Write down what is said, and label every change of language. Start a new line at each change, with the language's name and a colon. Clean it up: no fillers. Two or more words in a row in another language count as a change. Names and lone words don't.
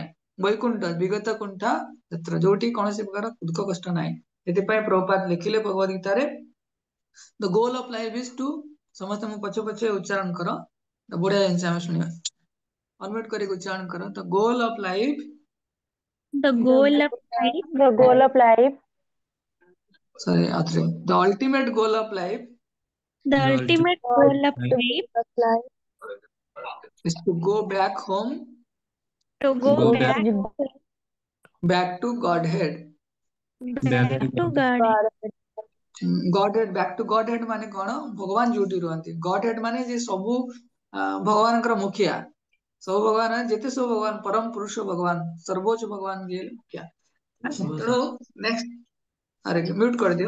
Odia: ବୈକୁଣ୍ଠ ବିଗତ କୁଣ୍ଠ କ୍ଷେତ୍ର, ଯୋଉଠି କୌଣସି ପ୍ରକାର ଦୁଃଖ କଷ୍ଟ ନାହିଁ। ସେଥିପାଇଁ ପ୍ରଭୁପାଦ ଲେଖିଲେ ଭଗବତ ଗୀତାରେ,
English: the goal of life is to,
Odia: ସମସ୍ତେ ମୁଁ ପଛେ ପଛେ ଉଚ୍ଚାରଣ କର, ବଢିଆ ଜିନିଷ ଆମେ ଶୁଣିବା, ଅନମ୍ୟୁଟ କରିକି ଉଚ୍ଚାରଣ କର।
English: the goal of life, The goal of life, The goal of life,
Odia: ସରି ଆଉଥରେ,
English: the ultimate goal of life the The ultimate ultimate the goal of life life, of life, is to go back home, to go go go back back, back to Godhead. back back to to God. God. God.
Odia: ଗଡହେଡ,
English: back to Godhead
Odia: ମାନେ କଣ, ଭଗବାନ ଯୋଉଠି ରୁହନ୍ତି। ଗଡହେଡ ମାନେ ଯେ ସବୁ ଭଗବାନଙ୍କର ମୁଖିଆ, ସବୁ ଭଗବାନ ଯେତେ ସବୁ ଭଗବାନ, ପରମ ପୁରୁଷ ଭଗବାନ, ସର୍ବୋଚ୍ଚ ଭଗବାନ ଯିଏ ମୁଖିଆ। ତେଣୁ ନେକ୍ସଟ, ଆରେ ମ୍ୟୁଟ କରିଦିଅ।